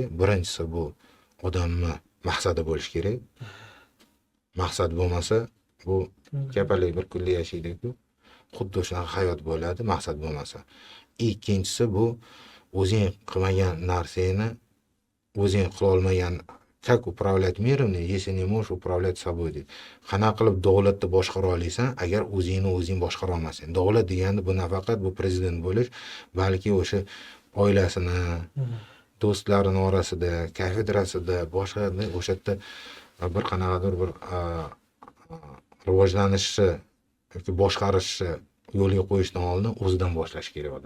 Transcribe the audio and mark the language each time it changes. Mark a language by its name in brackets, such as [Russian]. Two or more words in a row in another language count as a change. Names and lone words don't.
[Uzbek] Birinchisi bu odamni maqsadi bo'lish kerak. Maqsad bo'lmasa, bu kapalik bir kunlik yashaydi-ku. Xuddi shunaqa hayot bo'ladi, maqsad bo'lmasa. Ikkinchisi bu o'zing qilmagan narsani, o'zing qila olmagan, [Russian] как управлять миром, если не можешь управлять собой deydi. [Uzbek] Qanaqa qilib davlatni boshqara olasan, agar o'zing boshqara olmasang. Davlat degani bu nafaqat bu prezident bo'lish, balki o'sha oilasini, do'stlarini orasida, kafedrasida, boshqa o'sha yerda bir qanaqadir bir rivojlanishni yoki boshqarishni yo'lga qo'yishdan oldin o'zidan boshlash kerak odam.